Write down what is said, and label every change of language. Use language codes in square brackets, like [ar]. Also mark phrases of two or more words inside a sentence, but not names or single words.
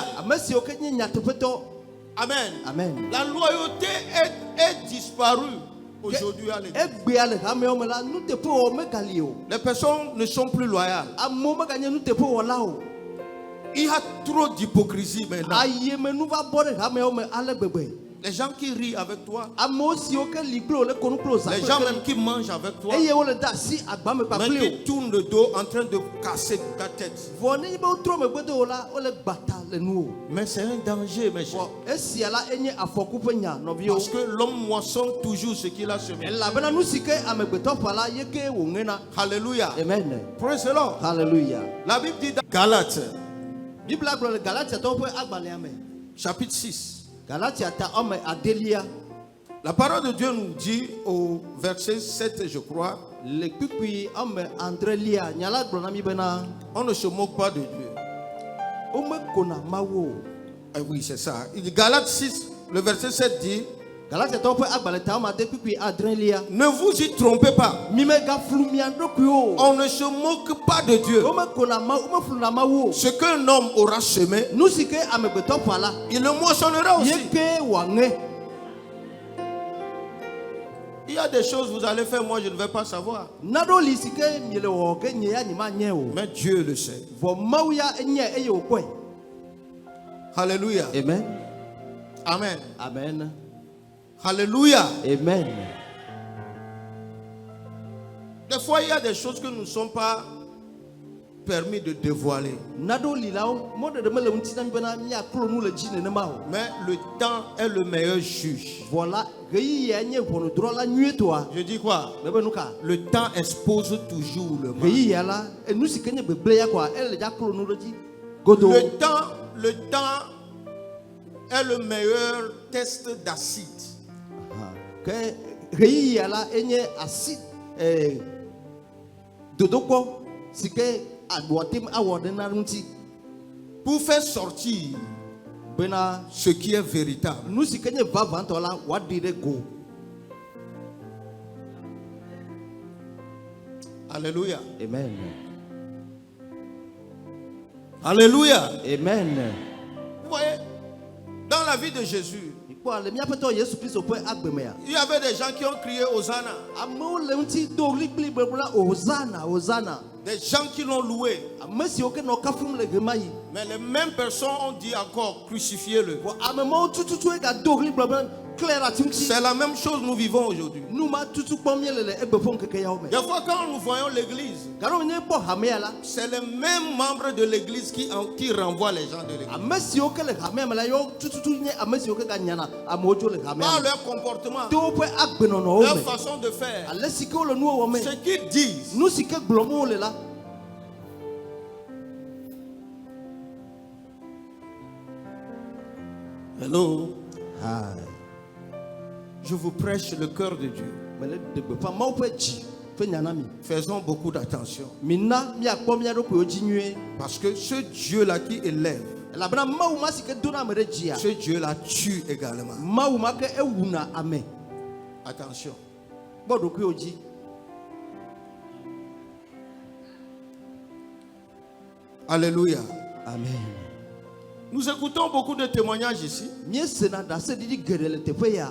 [ee] Ame siwo ke nye nyateƒetɔ. Amen. Amen. [fr] La loyauté est disparue aujourd'hui à l'église. [ee] Egbea le hamewo me la nuteƒe wɔ megali o. [fr] Les personnes ne sont plus loyales. [ee] Amewo meganye nuteƒe wɔla o. [fr] Il y a trop d'hypocrisie maintenant. [ee] Ayemenu va bɔ ɖe hamewo me ale gbegbe. [fr] Les gens qui rient avec toi, [ee] Amewo siwo ke li kple wo le konu kple wo zã [fr] les gens même qui mangent avec toi, [ee] eye wole de asi agba me [fr] mais [ee] kpakpli [fr] qui tournent le dos en train de casser ta tête. [ee] o. Vɔ nenye be wotrɔ megbe de wo la wole gbata le nu o. [fr] Mais c'est un danger, mes [ee] Vɔ [fr] chers. [ee] esia la enye afɔku ƒe nya nɔviwo. [fr] Parce que l'homme moissonne toujours ce qu'il a semé. [ee] Elabena nu si ke amegbetɔ ƒã la ye ke wòŋena. Alléluia. Amen. [en] Praise the Lord. Hallelujah. [fr] La Bible dit dans Galates, [ee] Bible agblɔ le Galatia tɔwo ƒe agbalẽa me. [fr] chapitre 6. [ee] Galatia ta ɔme adelia. [fr] La parole de Dieu nous dit au verset 7, je crois, [ee] Le kpikpui ɔme andrelia nyala gblɔ na mi bena [fr] on ne se moque pas de Dieu. [ee] womekona Mawu o. [fr] Ah oui, c'est ça. Il dit, Galates 6, le verset 7 dit, [ee] Galatia tɔwo ƒe agbalẽ ta ɔme ade kpikpui adrelia. [fr] ne vous y trompez pas. [ee] Mi megaflu mia ɖokui o. [fr] On ne se moque pas de Dieu. [ee] Womekona Mawu, womefluna Mawu o. [fr] Ce qu'un homme aura semé, [ee] Nu si ke amegbetɔ ƒã la, [fr] il le moissonnera aussi. [ee] ye ke wòaŋe. [fr] Il y a des choses que vous allez faire, moi je ne vais pas savoir. [ee] Naɖewo li si ke miele wɔwɔ ke nye ya nyemanye o. [fr] Mais Dieu le sait. [ee] Vɔ Mawu ya enye eye wòkpɔe. Alléluia. Amen. Amen. Amen. Alléluia. Amen. [fr] Des fois, il y a des choses que nous ne sommes pas permis de dévoiler. [ee] Naɖewo li la mɔɖeɖe mele ŋuti na mi bena miaklo nu le dzi nenema o. [fr] Mais le temps est le meilleur juge. [ee] Vɔ la ɣeyiɣia nye ʋɔnudrɔ̃la nyuietɔa. [fr] Je dis quoi? [ee] Mebe nu ka? [fr] Le temps expose toujours le mal. [ee] Ɣeyiɣia la enu si ke nye gbegblẽ ya koa ele dza klo nu ɖe dzi. Godo. [fr] Le temps est le meilleur test d'acide. [ee] Ke ɣeyiɣia la enye asi dodokpɔ si ke aɖoatem awɔ ɖe na ŋuti. [fr] Pour faire sortir [ee] Bena [fr] ce qui est véritable. [ee] nu si ke nye vavãtɔ la wòaɖi ɖe go. Alléluia. Amen. Alléluia. Amen. [fr] Vous voyez, dans la vie de Jésus, [ee] Mikpɔ le míaƒetɔ Yesu Kristo ƒe agbemea. [fr] il y avait des gens qui ont crié Hosanna. [ee] Amewo le ŋuti do ɣli kpli bebla Hosanna, Hosanna. [fr] Des gens qui l'ont loué. [ee] Ame siwo ke nɔ kafum le ɣe ma ɣi. [fr] Mais les mêmes personnes ont dit encore, crucifiez-le. [ee] Vɔ ame mawo tututue gado ɣli gblɔ be klẽ ɖe ati ŋuti. [fr] C'est la même chose nous vivons aujourd'hui. [ee] Nu ma tutu kpɔm míele le egbe ƒe ŋkeke yawo me. [fr] Des fois, quand nous voyons l'église, [ee] Galo nye kpɔ hamea la, [fr] c'est les mêmes membres de l'église qui renvoient les gens de l'église. [ee] ame siwo ke le hamea me la yewo tututu nye ame siwo ke ganyana amewo tso le hamea [fr] Par [ee] me. [fr] leur comportement, [ee] To woƒe agbenɔnɔwo [fr] leur [ee] me. [fr] façon de faire, [ee] Ale si ke wole nuwo wɔ me. [fr] ce qu'ils disent. [ee] Nu si ke gblɔm wole la. Hello. Hai. [fr] Je vous prêche le cœur de Dieu. [ee] Mele de gbeƒã Mawu ƒe dzi ƒe nya na mi. [fr] Faisons beaucoup d'attention. [ee] Mina miakpɔ mía ɖokuiwo dzi nyuie. [fr] Parce que ce Dieu-là qui élève, [ee] Elabena Mawu ma si ke dona ame ɖe dzia. [fr] ce Dieu-là tue également. [ee] Mawu ma ke ewuna ame. [fr] Attention. [ee] Kpɔ ɖokuiwo dzi. Alléluia. Amen. [fr] Nous écoutons beaucoup de témoignages ici [ee] Míesena ɖaseɖiɖi geɖe le teƒe ya.